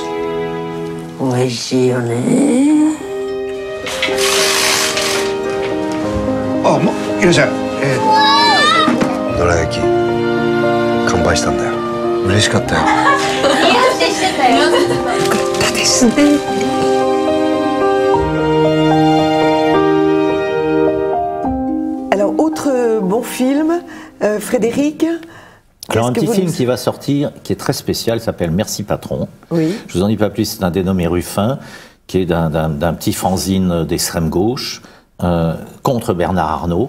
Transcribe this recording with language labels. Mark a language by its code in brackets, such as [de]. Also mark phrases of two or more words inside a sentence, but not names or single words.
[ja] 美味しいよね。あ、いらっしゃい。どら焼き乾杯したんだよ。嬉しかったよ。だですね。 [fr] Alors, autre bon film, Frédéric. Alors un qu'est-ce que petit vous film nous- qui va sortir, qui est très spécial, s'appelle Merci Patron. Oui. Je vous en dis pas plus, c'est un dénommé Ruffin, qui est d'un petit fanzine d'extrême gauche, contre Bernard Arnault.